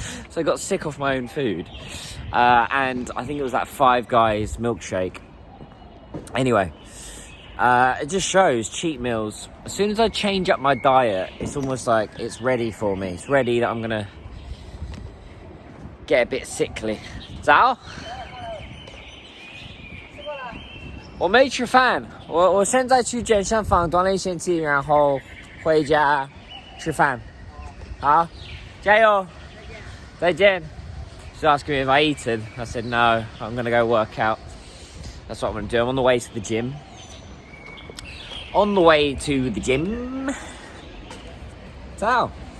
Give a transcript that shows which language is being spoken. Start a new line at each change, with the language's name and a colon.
English: So I got sick off my own food. And I think it was that Five Guys milkshake. Anyway, it just shows cheat meals. As soon as I change up my diet, it's almost like it's ready for me. It's ready that I'm going to get a bit sickly. Zao?
Chinese: 我没吃饭，我现在去健身房锻炼身体，然后回家吃饭。好，加油！再见。
English: She's asking me if I eaten. I said no. I'm gonna go work out. That's what I'm gonna do. I'm on the way to the gym. On the way to the gym. So.